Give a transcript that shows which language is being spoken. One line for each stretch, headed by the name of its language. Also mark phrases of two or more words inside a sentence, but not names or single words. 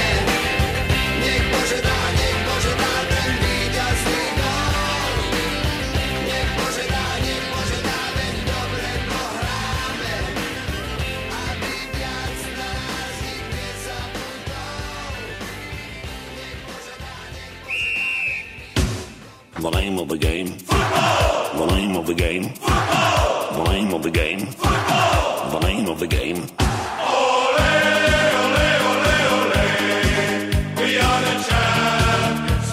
Slovak: Nech Bože dá ten víťazný gól. Nech Bože dá, veď dobre to hráme. Aby viac na nás nik nezabudol.
English: The name of the game. Football. The name of the game. Football. The name of the game. Football. The name of the game. We are the champions.